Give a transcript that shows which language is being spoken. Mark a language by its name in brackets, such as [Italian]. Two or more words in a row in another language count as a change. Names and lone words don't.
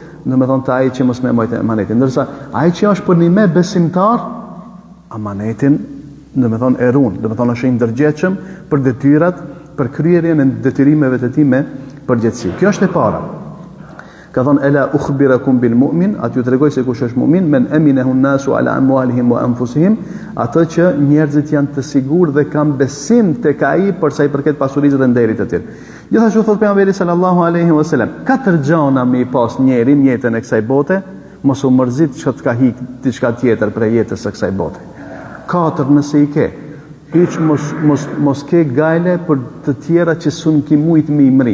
[Albanian] Dhe me thonë të ai që mos me mojtë emanetin. Ndërsa, ai që është për një me besimtar, amanetin, dhe me thonë erun, dhe me thonë është i ndërgjeqëm për detyrat, për kryerjen e detyrimeve të ti me përgjegjësi. Kjo është e para. Ka thonë, [Arabic] ألا أخبركم بالمؤمن, [Albanian] atë ju të regoj se kush është mu'min, [Arabic] من أمنه الناس على أموالهم وأنفسهم, [Albanian] atë që njerëzit janë të sigur dhe kanë besim tek ai për sa i përket pasurisë dhe nderit të tyre. Gjithashtu thot pejgamberi [Arabic] صلى الله عليه وسلم, [Albanian] 4 gjëra me i pas njerin jetën e kësaj bote, mos u mërzit që të ka hik diçka tjetër për jetës së kësaj bote. 4 nëse i ke, hiç mos ke gajle për të tjera që sun ki mujt me i mri.